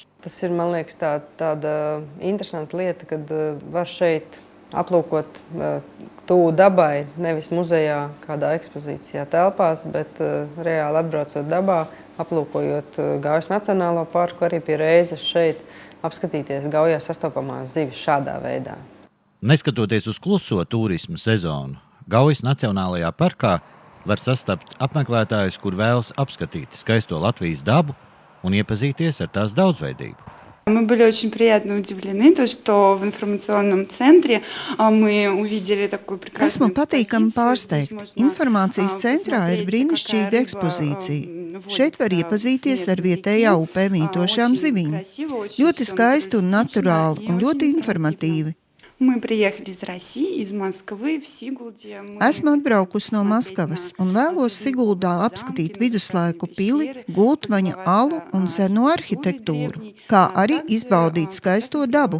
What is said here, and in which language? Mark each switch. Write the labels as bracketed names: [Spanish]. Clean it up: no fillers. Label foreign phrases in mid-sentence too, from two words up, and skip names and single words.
[Latvian] Tas ir, man liekas, tāda interesanta lieta, kad var šeit aplūkot tuvu dabai, nevis muzejā, kādā ekspozīcijā telpās, bet reāli atbraucot dabā, aplūkojot Gaujas Nacionālo parku, arī pie reizes šeit apskatīties Gaujā sastopamās zivis šādā veidā. Neskatoties uz kluso turisma sezonu, Gaujas Nacionālajā parkā var sastapt apmeklētājus, kur vēlas apskatīt skaisto Latvijas dabu un iepazīties ar tās daudzveidību. [Russian] Мы были очень приятно удивлены, что в информационном центре мы увидели такую прекрасную [Latvian] Esmu patīkami pārsteigta. Informācijas centrā ir brīnišķīga ekspozīcija. Šeit var iepazīties ar vietējā upē mītošām zivīm. Ļoti skaisti un naturāli un ļoti informatīvi. Esmu atbraukusi no Maskavas un vēlos Siguldā apskatīt viduslaiku pili, Gultmaņa alu un seno arhitektūru, kā arī izbaudīt skaisto dabu.